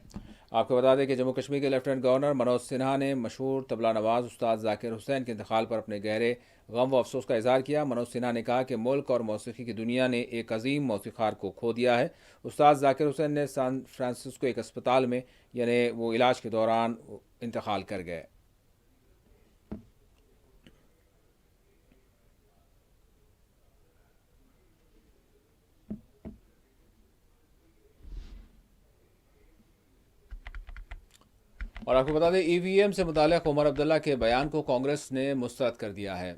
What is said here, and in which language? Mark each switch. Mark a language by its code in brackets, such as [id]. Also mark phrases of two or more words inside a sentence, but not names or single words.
[ur] آپ کو بتا دیں کہ جموں کشمیر کے لیفٹیننٹ گورنر منوج سنہا نے مشہور طبلہ نواز استاد ذاکر حسین کے انتقال پر اپنے گہرے غم و افسوس کا اظہار کیا۔ منوج سنہا نے کہا کہ ملک اور موسیقی کی دنیا نے ایک عظیم موسیقار کو کھو دیا ہے۔ استاد ذاکر حسین نے سان فرانسسکو ایک اسپتال میں وہ علاج کے دوران انتقال کر گئے۔ اور آپ کو بتا دیں ای وی ایم سے متعلق عمر عبداللہ کے بیان کو کانگریس نے مسترد کر دیا ہے۔